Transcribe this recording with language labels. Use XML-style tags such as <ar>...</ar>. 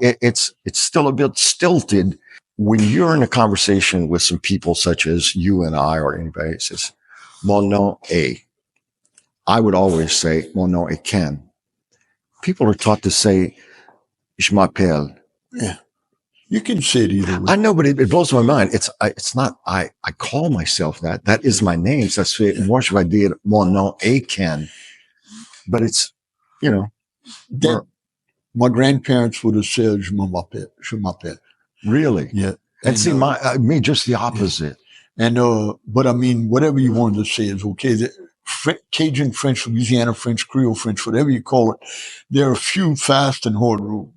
<en>It's still a bit stilted when you're in a conversation with some people such as you and I, or anybody that says,</en> <fr>mon nom est.</fr> <en>I would always say,</en> <fr>mon nom est Ken.</fr> <en>People are taught to say,</en> <fr>je m'appelle.</fr> <en>Yeah. You can say it either way. I know, but it blows my mind. It's not, I call myself that. That is my name.</en> <fr>Ça se fait, moi, je vais dire, mon nom est Ken.</fr> <en>But it's, my grandparents would have said,</en> <fr>je m'appelle.</fr> <en>Really? Yeah. And see, me, just the opposite. Yeah. And, but I mean, whatever you wanted to say is okay. Cajun French, Louisiana French, Creole French, whatever you call it, there are a few fast and hard rules.</en>